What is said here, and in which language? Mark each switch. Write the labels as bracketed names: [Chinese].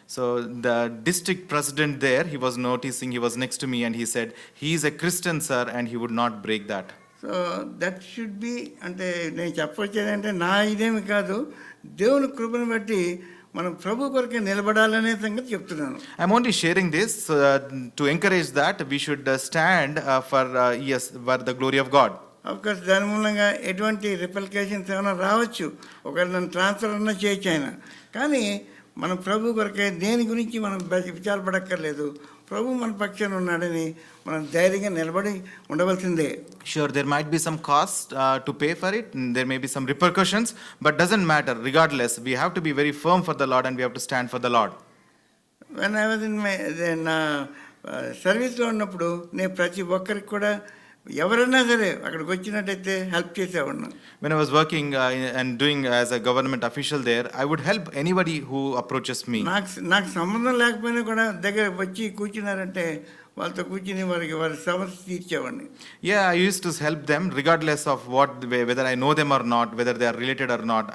[English] So the district president there, he was noticing, he was next to me and he said, he is a Christian sir and he would not break that. So that should be, [Telugu] అంటే నేను చెప్పొచ్చేదంటే నా ఇదేమి కాదు, దేవుని కృపను బట్టి మనం ప్రభు కొరకే నిలబడాలనే సంగతి చెప్తున్నాను. [English] I'm only sharing this to encourage that we should stand for the glory of God. [Telugu] Of course దాని మూలంగా ఎటువంటి రిపల్కేషన్స్ ఏమైనా రావచ్చు, ఒకవేళ నన్ను ట్రాన్స్ఫర్ అన్నా చేయొచ్చు ఆయన. కానీ మనం ప్రభు కొరకే దేని గురించి మనం విచారపడక్కర్లేదు. ప్రభు మన పక్షాన ఉన్నాడని మనం ధైర్యంగా నిలబడి ఉండవలసిందే. [English] Sure, there might be some cost to pay for it, there may be some repercussions, but doesn't matter. Regardless, we have to be very firm for the Lord and we have to stand for the Lord. When I was in [Telugu] నా సర్వీస్లో ఉన్నప్పుడు నేను ప్రతి ఒక్కరికి కూడా ఎవరైనా సరే అక్కడికి వచ్చినట్టయితే హెల్ప్ చేసేవాడిని. [English] When I was working and doing as a government official there, I would help anybody who approaches me. [Telugu] నాకు సంబంధం లేకపోయినా కూడా దగ్గర వచ్చి కూర్చున్నారంటే వాళ్ళతో కూర్చుని వారి సమస్య తీర్చేవాడిని. [English] Yeah, I used to help them regardless of whether I know them or not, whether they are related or not.